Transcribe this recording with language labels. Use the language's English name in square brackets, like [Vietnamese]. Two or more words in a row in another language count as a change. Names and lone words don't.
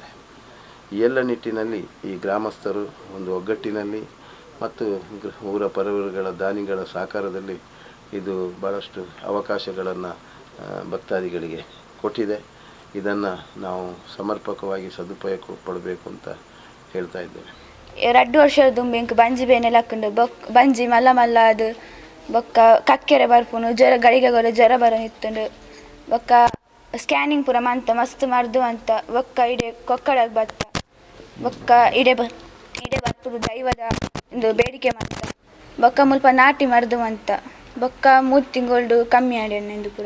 [Kannada] ಈ ಎಲ್ಲ ನಿಟ್ಟಿನಲ್ಲಿ ಈ ಗ್ರಾಮಸ್ಥರು ಒಂದು ಒಗ್ಗಟ್ಟಿನಲ್ಲಿ ಮತ್ತು ಊರ ಪರವರುಗಳ ದಾನಿಗಳ ಸಹಕಾರದಲ್ಲಿ ಇದು ಭಾಳಷ್ಟು ಅವಕಾಶಗಳನ್ನು ಭಕ್ತಾದಿಗಳಿಗೆ ಕೊಟ್ಟಿದೆ. ಇದನ್ನು ನಾವು ಸಮರ್ಪಕವಾಗಿ ಸದುಪಯೋಗ ಪಡಬೇಕು ಅಂತ ಹೇಳ್ತಾ ಇದ್ದೇವೆ. [Tulu] 2 ವರ್ಷದ ದುಂಬೆಂಕ್ ಬಂಜಿ ಬೇನೆಲ್ಲ ಹಾಕೊಂಡು ಬಂಜಿ ಮಲ್ಲ ಮಲ್ಲ ಅದು ಬೊಕ್ಕ ಕಕ್ಕೆರೆ ಬರ್ಪುನು ಜ್ವರ ಗಳಿಗೆ ಜ್ವರ ಬರೋ ಇತ್ತುಂಡು ಬೊಕ್ಕ ಸ್ಕ್ಯಾನಿಂಗ್ ಪೂರ ಮಂತ ಮಸ್ತ್ ಮರ್ದು ಅಂತ ಬೊಕ್ಕ ಇಡೆ ಕೊಕ್ಕಡಕ್ಕೆ ಬತ್ತ ಬೊಕ್ಕ ಇಡೆ ಬರ್ಪುಡು ದೈವದ ಒಂದು ಬೇಡಿಕೆ ಮಂತ ಬೊಕ್ಕ ಮುಲ್ಪ ನಾಟಿ ಮರ್ದು ಅಂತ ಬೊಕ್ಕ 3 ತಿಂಗಳು ಕಮ್ಮಿ ಆಡ್ಯಂದು ಪೂರ